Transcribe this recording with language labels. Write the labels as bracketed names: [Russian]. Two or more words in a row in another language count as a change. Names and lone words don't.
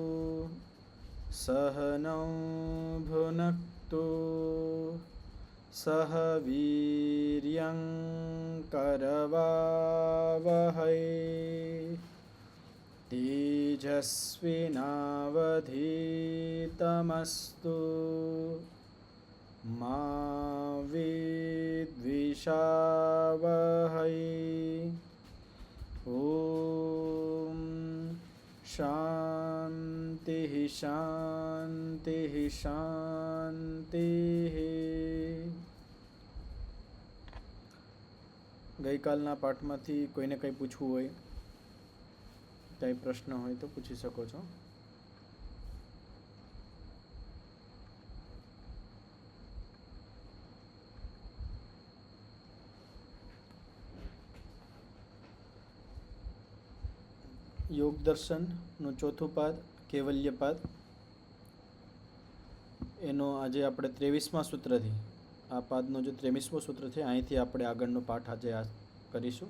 [Sanskrit] सहनौ भुनक्तु सह वीर्यं करवावहै तेजस्विनावधीतमस्तु मा विद्विषावहै। ॐ शान्तिः शान्तिः शान्तिः। [Gujarati] ગઈકાલના પાઠમાંથી કોઈને કંઈ પૂછવું હોય, કંઈ પ્રશ્ન હોય તો પૂછી શકો છો. યોગ દર્શનનું ચોથું પાદ કૈવલ્ય પાદ, એનો આજે આપણે 23મા સૂત્રથી, આ પાદનો જે 23મો સૂત્ર છે અહીંથી આપણે આગળનો પાઠ આજે કરીશું.